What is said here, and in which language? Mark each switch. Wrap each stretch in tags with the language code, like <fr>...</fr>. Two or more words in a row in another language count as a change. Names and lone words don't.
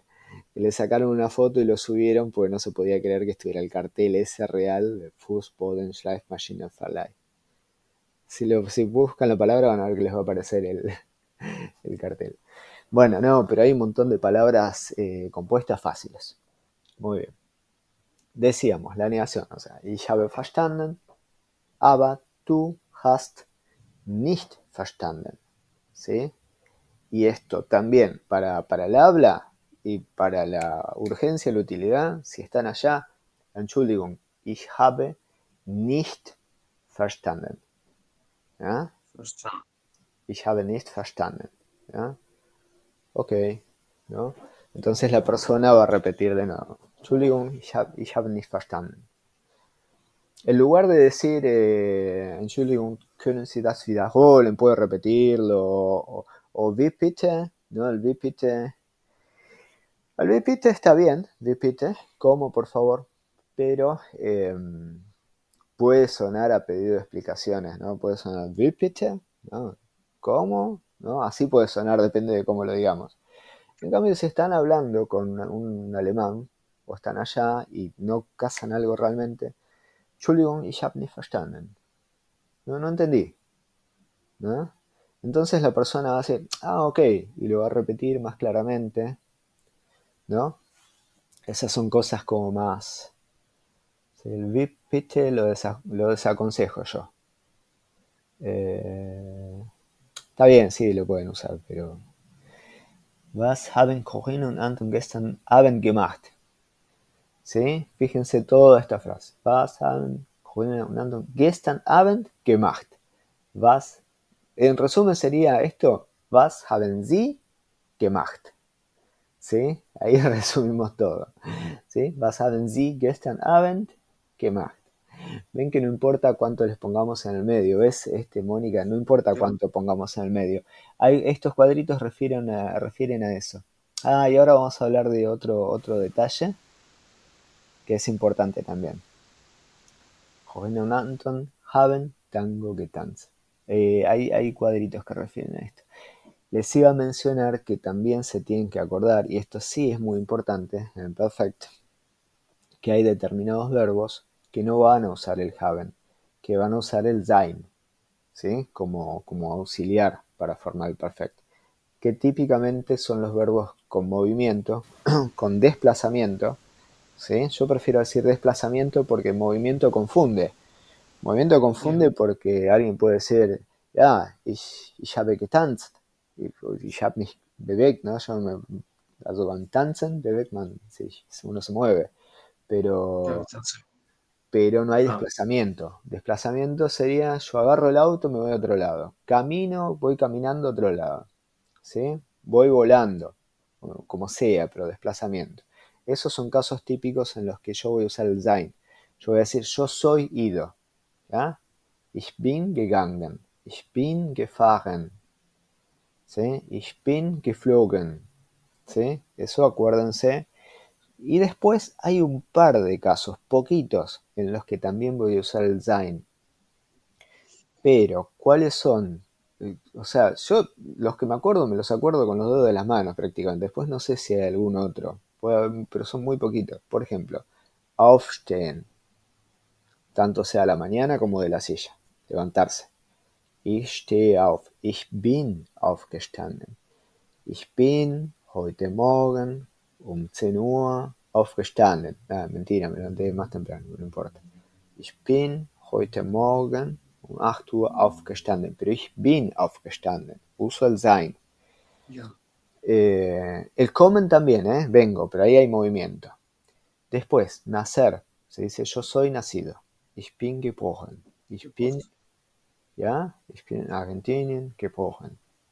<es>Le sacaron una foto y lo subieron porque no se podía creer que estuviera el cartel ese real de</es> <de>Fußboden, Schleifmaschinen, Verleih.</de> <es>Si buscan la palabra van a ver que les va a aparecer el cartel. Bueno, no, pero hay un montón de palabras compuestas fáciles. Muy bien. Decíamos, la negación, o sea,</es> <de>ich habe verstanden, aber du hast nicht verstanden.</de> <es>¿Sí? Y esto también para el habla y para la urgencia y la utilidad, si están allá,</es> <de>Entschuldigung, ich habe nicht verstanden.</de> <es>¿Ya?</es> <de>Verstanden. Ich habe nicht verstanden.</de> <es>¿Ya? Ok, ¿no? Entonces la persona va a repetir de nuevo.</es> <de>Entschuldigung, ich habe nicht verstanden.</de> <es>En lugar de decir,</es> <de>Entschuldigung, können Sie das wiederholen,</de> <es>puede repetirlo, o</es> <de>wie bitte,</de> <es>¿no? El</es> <de>wie bitte.</de> <es>El</es> <de>wie bitte</de> <es>está bien,</es> <de>wie bitte,</de> <es>como por favor, pero puede sonar a pedido de explicaciones, ¿no? Puede sonar</es> <de>wie bitte,</de> <es>¿no? ¿Cómo? ¿No? Así puede sonar, depende de cómo lo digamos. En cambio, si están hablando con un alemán, o están allá y no cazan algo realmente, Entschuldigung, ich habe nicht verstanden. No entendí, ¿no? Entonces la persona va a decir, ok, y lo va a repetir más claramente, ¿no? Esas son cosas como más... El VIP, bitte, lo desaconsejo yo. Está bien, sí, lo pueden usar, pero...</es> <de>Was haben Corinne und Anton gestern Abend gemacht?</de> <es>¿Sí? Fíjense toda esta frase.</es> <de>Was haben Corinne und Anton gestern Abend gemacht? Was,</de> <es>en resumen sería esto,</es> <de>was haben Sie gemacht?</de> <es>¿Sí? Ahí resumimos todo. ¿Sí?</es> <de>Was haben Sie gestern Abend gemacht?</de> <es>Ven que no importa cuánto les pongamos en el medio, ¿ves, Mónica? No importa cuánto pongamos en el medio. Estos cuadritos refieren a eso. Y ahora vamos a hablar de otro detalle que es importante también.</es> <de>Corinne und Anton haben Tango getanzt.</de> <es>Hay cuadritos que refieren a esto. Les iba a mencionar que también se tienen que acordar, y esto sí es muy importante en el perfecto, que hay determinados verbos que no van a usar el haben, que van a usar el sein, ¿sí? Como auxiliar para formar el perfecto, que típicamente son los verbos con movimiento, con desplazamiento, ¿sí? Yo prefiero decir desplazamiento porque movimiento confunde. Movimiento confunde porque alguien puede decir,</es> <de>ich habe getanzt, ich habe mich bewegt, ¿no? Also beim Tanzen bewegt man sich,</de> <es>uno se mueve, pero no hay desplazamiento. Desplazamiento sería, yo agarro el auto, me voy a otro lado. Camino, voy caminando a otro lado. ¿Sí? Voy volando, como sea, pero desplazamiento. Esos son casos típicos en los que yo voy a usar el sein. Yo voy a decir, yo soy ido. ¿Ya?</es> <de>Ich bin gegangen. Ich bin gefahren. ¿Sí? Ich bin geflogen.</de> <es>¿Sí? Eso acuérdense. Y después hay un par de casos, poquitos, en los que también voy a usar el sein. Pero, ¿cuáles son? O sea, yo los que me acuerdo, me los acuerdo con los dedos de las manos prácticamente. Después no sé si hay algún otro, pero son muy poquitos. Por ejemplo, aufstehen. Tanto sea a la mañana como de la silla. Levantarse.</es> <de>Ich stehe auf. Ich bin aufgestanden. Ich bin heute Morgen um 10 Uhr aufgestanden.</de> <es>Mentira, me levanté más temprano, no importa.</es> <de>Ich bin heute Morgen um 8 Uhr aufgestanden.</de> <es>Pero</es> <de>ich bin aufgestanden.</de> <es>Uso el sein. El kommen también, vengo, pero ahí hay movimiento. Después, nacer. Se dice yo soy nacido.</es> <de>Ich bin geboren. Ich bin in Argentinien geboren.</de>